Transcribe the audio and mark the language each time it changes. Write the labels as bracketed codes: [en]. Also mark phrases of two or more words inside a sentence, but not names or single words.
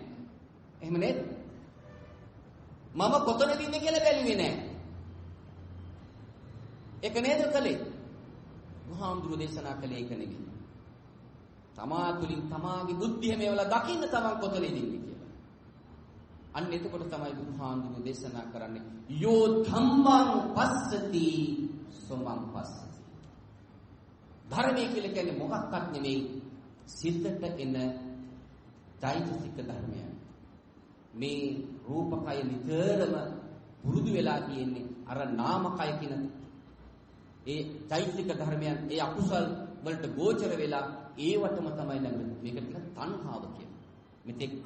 [si] එහෙම නේද? මම කොතනද ඉන්නේ කියලා බැලුවේ නෑ. ඒක නේද කලේ? බුදුහාමුදුරුවෝ දේශනා කළේ ඒක නෙවෙයි. තමා තුලින් තමාගේ බුද්ධිය මේවලා දකින්න තමන් කොතනද ඉන්නේ කියලා. අන්න එතකොට තමයි බුදුහාමුදුරුවෝ දේශනා කරන්නේ [pi] යෝ ධම්මං පස්සති සමං පස්සති. [si] ධර්මයේ කියලා කියන්නේ මොකක්වත් නෙවෙයි සිතට එන චෛතසික ධර්මයන්. මේ රූපකය නිතරම පුරුදු වෙලා තියෙන්නේ අර නාමකය කියන ඒ චෛතසික ධර්මයන් ඒ අකුසල් වලට ගෝචර වෙලා ඒවටම තමයි ළඟ මේකට කියන තණ්හාව කියන්නේ.